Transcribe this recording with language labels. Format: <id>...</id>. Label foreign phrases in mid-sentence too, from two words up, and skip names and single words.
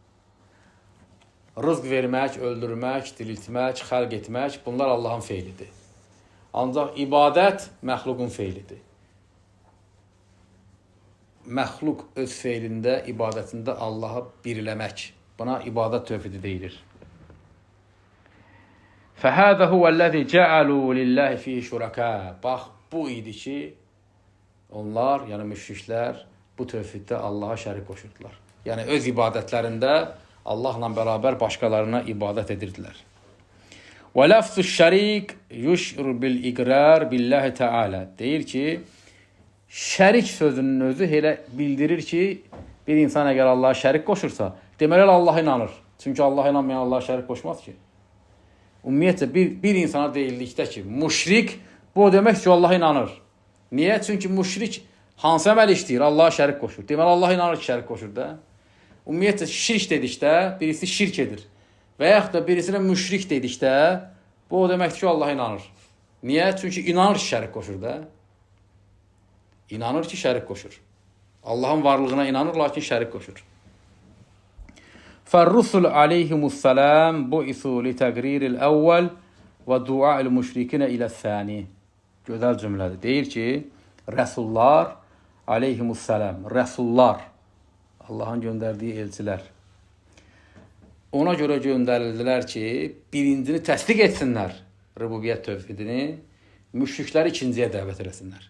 <az>Rızq vermək, öldürmək, diriltmək, xəlq etmək, bunlar Allahın feilidir. Ancaq ibadət məxluqun feilidir. Məxluq öz feilində, ibadətində Allaha birləmək. Buna ibadət tövhidi deyilir.</az> <ar>فَهَذَا هُوَ الَّذِي جَعَلُوا لِلَّهِ فِيهِ شُرَكَاءَ.</ar> <az>Bax, bu idi ki, onlar, yəni müşriklər, bu tövhiddə Allaha şərik qoşurdular. Yəni, öz ibadətlərində Allahla bərabər başqalarına ibadət edirdilər.</az> <ar>وَلَفْظُ الشَّرِيكِ يُشْعُرُ بِالْإِقْرَارِ بِاللّٰهِ تَعَالَى.</ar> <az>Deyir ki, şərik sözünün özü elə bildirir ki, bir insan əgər Allaha şərik qoşursa, deməli Allaha inanır. Çünki Allaha inanmayan Allaha şərik qoşmaz ki. Ümumiyyətlə, bir insana deyildikdə ki, müşrik, bu o demək ki, Allaha inanır. Niyə? Çünki müşrik hansı əməl işləyir? Allaha şərik qoşur. Deməli, Allaha inanır ki, şərik qoşur da. Ümumiyyətlə, şirk dedikdə, birisi şirk edir. Və yaxud da birisinə müşrik dedikdə, bu o demək ki, Allaha inanır. Niyə? Çünki inanır ki, şərik qoşur da. İnanır ki, şərik qoşur. Allahın varlığına inanır, lakin şərik qoşur.</az> <ar>فَالرُّسُلُ عَلَيْهِمُ السَّلَامِ بُعِثُوا لِتَقْرِيرِ الْأَوَّلِ وَدُعَاءِ الْمُشْرِكِينَ إِلَى الثَّانِي.</ar> <az>Gözəl cümlədir. Deyir ki, Rəsullar aleyhimussələm, Rəsullar, Allahın göndərdiyi elçilər, ona görə göndərildilər ki, birincini təsdiq etsinlər, rübubiyyət tövhidini, müşrikləri ikinciyə dəvət eləsinlər.</az>